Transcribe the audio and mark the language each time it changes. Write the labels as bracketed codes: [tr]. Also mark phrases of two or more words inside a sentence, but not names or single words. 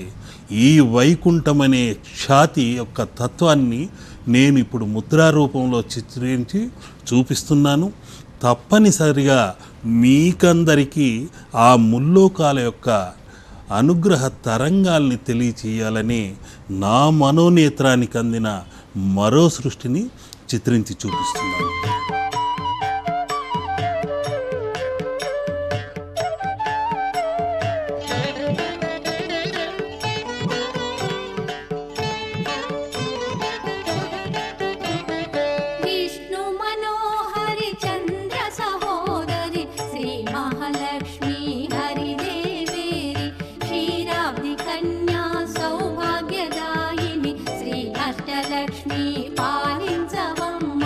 [te] ఈ వైకుంఠం అనే ఖ్యాతి యొక్క తత్వాన్ని నేను ఇప్పుడు ముద్రారూపంలో చిత్రించి చూపిస్తున్నాను. తప్పనిసరిగా మీకందరికీ ఆ ముల్లోకాల యొక్క అనుగ్రహ తరంగాల్ని తెలియచేయాలని నా మనోనేత్రానికి అందిన మరో సృష్టిని చిత్రించి చూపిస్తున్నాను. [sa] विष्णु मनोहरि चंद्र सहोदरि श्री महालक्ष्मी हरिदेवेरि क्षीराब्धि कन्या सौभाग्यदायिनि श्री अष्टलक्ष्मी पालिंचवम्म।